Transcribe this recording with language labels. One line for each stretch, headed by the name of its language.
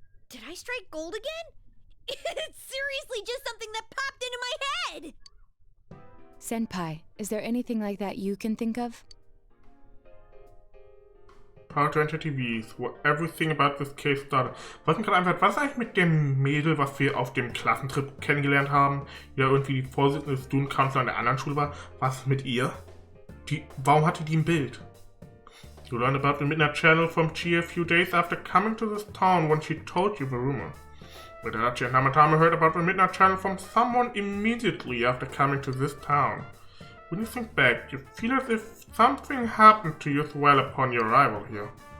English: Did I strike gold again? It's seriously just something that popped into my head! Senpai, is there anything like that you can think of? Power to enter TVs, where everything about this case started.
German: Was mir gerade einfach, was ist eigentlich mit dem Mädel, was wir auf dem Klassentrip kennengelernt haben, die da irgendwie die Vorsitzende des Student-Council an der anderen Schule war? Was mit ihr? Warum hatte die ein Bild?
English: You learned about the Midnight Channel from Chi a few days after coming to this town when she told you the rumor. But Adachi and Namatame heard about the Midnight Channel from someone immediately after coming to this town. When you think back, you feel as if something happened to you as well upon your arrival here.